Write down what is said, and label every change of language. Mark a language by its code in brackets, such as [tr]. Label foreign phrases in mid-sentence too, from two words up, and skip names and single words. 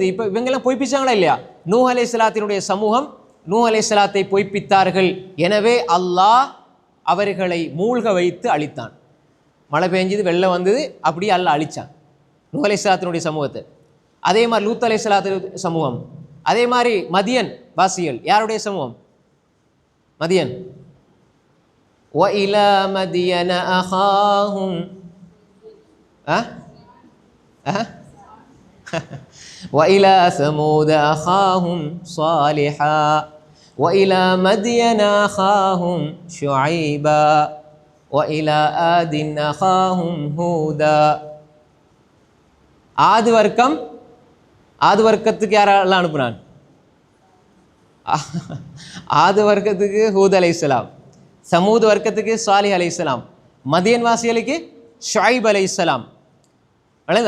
[ta] இப்போ இவங்கெல்லாம் பொய்ப்பிச்சாங்களா இல்லையா? நூஹ் அலைஹிஸ்ஸலாத்தினுடைய சமூகம் நூஹ் அலைஹிஸ்ஸலாத்தை பொய்ப்பித்தார்கள், எனவே அல்லாஹ் அவர்களை மூழ்க வைத்து அழித்தான். மழை பெஞ்சது, வெள்ளம் வந்தது, அப்படியே அல்லாஹ் அழிச்சான் நூஹ் அலைஹிஸ்ஸலாத்தினுடைய சமூகத்தை. அதே மாதிரி லூத் அலைஹிஸ்ஸலாத்து சமூகம், அதே மாதிரி மதியன் வாசிகள், யாருடைய சமூகம்? மதியன். [ar] وَإِلَى مَدْيَنَ أَخَاهُمْ وَإِلَى ثَمُودَ أَخَاهُمْ صَالِحًا وَإِلَى مَدْيَنَ أَخَاهُمْ شُعَيْبًا وَإِلَى عَادٍ أَخَاهُمْ هُودًا. [ta] ஆது வர்க்கம், ஆது வர்க்கத்துக்கு யாரெல்லாம் அனுப்புனான்? ஆது வர்க்கத்துக்கு ஹூத் அலைஹிஸ்ஸலாம், சமூத் வர்க்கத்துக்கு சாலிஹ் அலைஹிஸ்ஸலாம், மதியன் வாசிகளுக்கு ஷுஐப் அலைஹிஸ்ஸலாம். விளங்குதா?